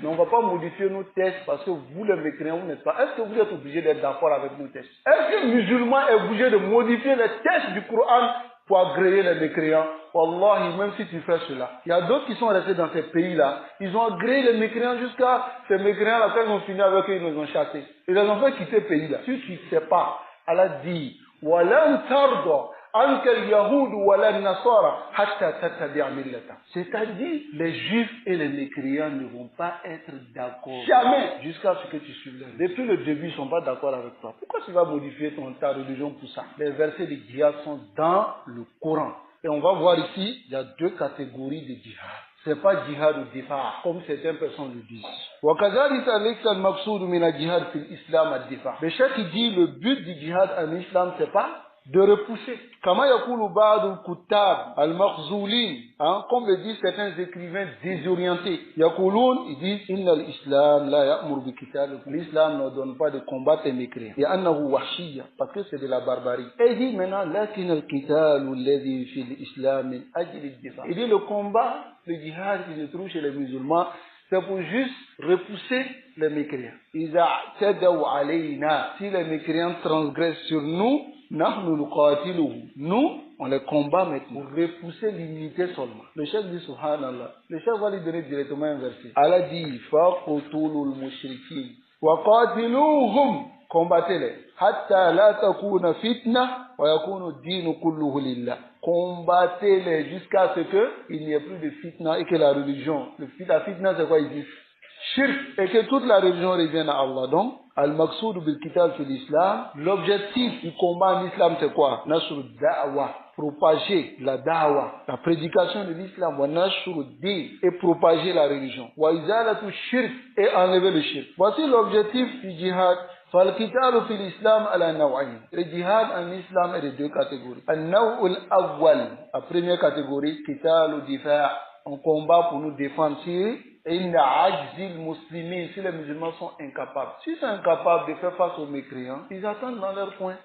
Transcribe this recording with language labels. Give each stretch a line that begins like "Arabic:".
French: Mais on ne va pas modifier nos textes parce que vous, les mécréants, vous n'êtes pas. Est-ce que vous êtes obligés d'être d'accord avec nos textes? Est-ce que le musulman est obligé de modifier les textes du Coran pour agréer les mécréants? Wallahi, même si tu fais cela. Il y a d'autres qui sont restés dans ces pays-là. Ils ont agréé les mécréants jusqu'à ces mécréants-là. Quand ils ont fini avec eux, ils les ont chassés. Ils les ont fait quitter le pays-là. Si tu ne sais pas, Allah dit
Arabic: وَلَنْ تَرْضَ عَنْكَ الْيَهُودُ وَلَا النَّصَارَى حَتَّى تَتَّبِعَ مِلَّتَهُمْ.
French: C'est-à-dire, les juifs et les mécréants ne vont pas être d'accord. Jamais. Jusqu'à ce que tu suives leur. Depuis le début, ils ne sont pas d'accord avec toi. Pourquoi tu vas modifier ta religion pour ça? Les versets de djihad sont dans le Coran. Et on va voir ici, il y a deux catégories de djihad. C'est pas djihad ou difa, comme certaines personnes le disent.
Arabic: وَكَذَلِكَ لَيْسَ الْمَقْصُودُ مِنَ الْجِهَادِ فِي الْإِسْلَامِ الدِّفَاعِ.
French: Le cheikh qui dit le but du djihad en islam, c'est pas de repousser.
Arabic: كما يقول بعض الكتاب المخذولين,
French: comme le disent certains écrivains désorientés.
Arabic: يقولون,
French: ils disent
Arabic: إن الإسلام لا يأمر بقتال.
French: L'islam ne donne pas de combattre les mécréants.
Arabic: لأنه وحشية,
French: parce que c'est de la barbarie. Et il dit maintenant
Arabic: لكن القتال الذي في الإسلام من أجل الدفاع.
French: Il dit le combat, le djihad qui se trouve chez les musulmans, c'est pour juste repousser les mécréants.
Arabic: إذا اعتدوا علينا,
French: si les mécréants transgressent sur nous, nous, on les combat maintenant pour repousser l'unité seulement. Le chef dit subhanallah. Le chef va lui donner directement un verset. Allah dit
Arabic: faqtulul mushrikin wa qatiluhum,
French: combattez-les
Arabic: hatta la takuna fitna wa yakunu ad-din kulluhu lillah.
French: Combattez-les jusqu'à ce que il n'y ait plus de fitna et que la religion, la fitna c'est quoi il dit? Shirk, et que toute la religion revienne à Allah. Donc,
Arabic: al-maqsoud bil-qital fil islam,
French: l'objectif du combat en islam c'est quoi?
Arabic: Nasr da'wa,
French: propager la da'wa, la prédication de l'islam,
Arabic: wa nasr din,
French: et propager la religion.
Arabic: Wa izalatu shirk,
French: et enlever le shirk. Voici l'objectif du djihad,
Arabic: فالقتال في الإسلام على نوعين.
French: Le jihad en islam est de deux catégories.
Arabic: النوع الأول,
French: la première catégorie,
Arabic: قتال دفاع,
French: on combat pour nous défendre. Si les musulmans sont incapables. S'ils sont incapables de faire face aux mécréants, ils attendent dans leur coin.